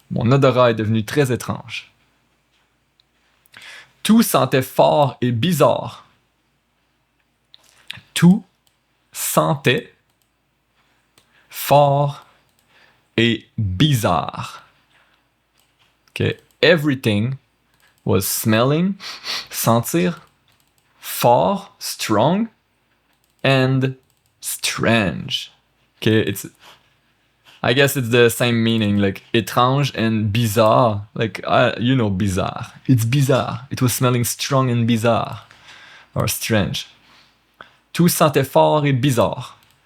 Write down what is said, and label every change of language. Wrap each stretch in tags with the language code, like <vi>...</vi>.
<fr>Mon odorat est devenu très étrange. Tout sentait fort et bizarre. Tout sentait fort et bizarre.</fr> <en>Okay. Everything was smelling,</en> <fr>sentir, fort,</fr> <en>strong, and strange. Okay, I guess it's the same meaning, like</en> <fr>étrange</fr> <en>and bizarre. Like, you know, bizarre. It's bizarre. It was smelling strong and bizarre. Or strange.</en> <fr>Tout sentait fort et bizarre.</fr>